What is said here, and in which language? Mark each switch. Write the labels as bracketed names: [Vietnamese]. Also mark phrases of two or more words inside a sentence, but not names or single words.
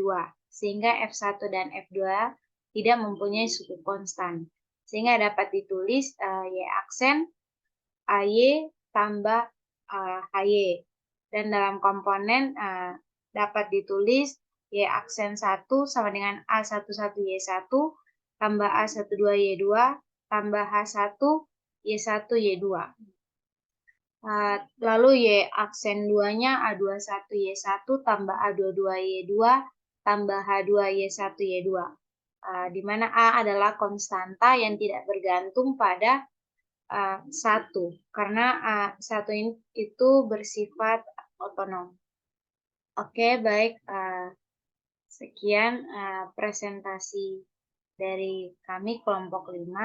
[Indonesian] Sehingga F1 dan F2 tidak mempunyai suku konstan. Sehingga dapat ditulis Y aksen AY tambah HY. Dan dalam komponen dapat ditulis Y aksen 1 sama dengan A11Y1 tambah A12Y2 tambah H1 Y1 Y2. Lalu Y aksen 2-nya A21Y1 tambah A22Y2 tambah H2Y1 Y2. Di mana A adalah konstanta yang tidak bergantung pada 1, karena 1 itu bersifat otonom. Oke, baik. Sekian presentasi dari kami kelompok 5.